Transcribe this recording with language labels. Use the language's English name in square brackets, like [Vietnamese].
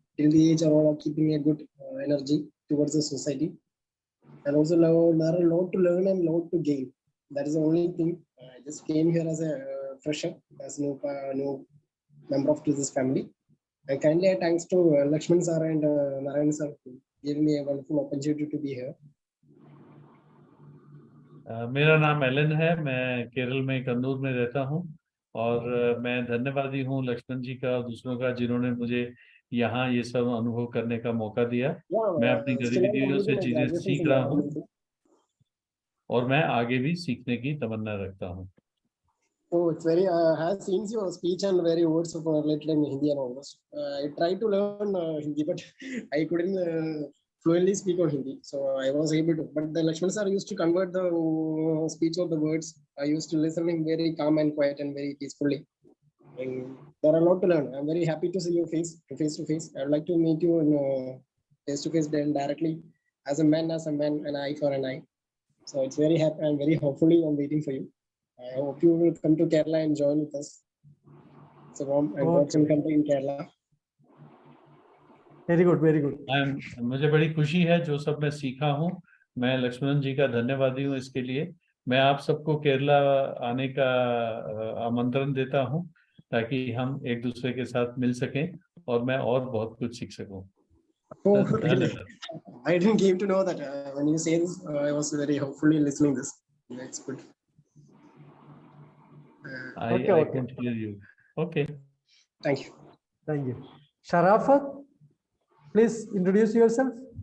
[English] Till the age are all keeping a good energy towards the society, and also there are a lot to learn and a lot to gain. That is the only thing. I just came here as a fresher, as new member of this family. And kindly thanks to Lakshman sir and Narayan sir for giving me a wonderful opportunity to be here. [Hindi] मेरा नाम Elon है, मैं केरल में कन्नूर में रहता हूँ और मैं धन्यवादी हूँ लक्ष्मण जी का और दूसरों का जिन्होंने मुझे यहाँ ये सब अनुभव करने का मौका दिया। मैं अपनी गतिविधियों से चीजें सीख रहा हूँ और मैं आगे भी सीखने की तमन्ना रखता हूँ। [English] Oh, it's very. I have seen your speech and very words of related in Hindi and all this. I tried to learn Hindi, but I couldn't fluently speak on Hindi. So I was able to. But the Lakshman sir used to convert the speech of the words. I used to listen him very calm and quiet and very peacefully. And there are a lot to learn. I'm very happy to see your face to face. I would like to meet you in face to face then directly as a man, an eye for an eye. So it's very happy. I'm very hopefully I'm waiting for you. I hope you will come to Kerala and join with us. So warm and welcome country in Kerala. Very good, very good. [Hindi] मुझे बड़ी खुशी है जो सब मैं सीखा हूँ। मैं लक्ष्मण जी का धन्यवादी हूँ इसके लिए। मैं आप सबको केरला आने का आमंत्रण देता हूँ ताकि हम एक दूसरे के साथ मिल सकें और मैं और बहुत कुछ सीख सकूं। [English] Oh, really? I didn't came to know that when you say this, I was very hopefully listening this. That's good. I couldn't hear you. Okay. Thank you. Sharafat, please introduce yourself.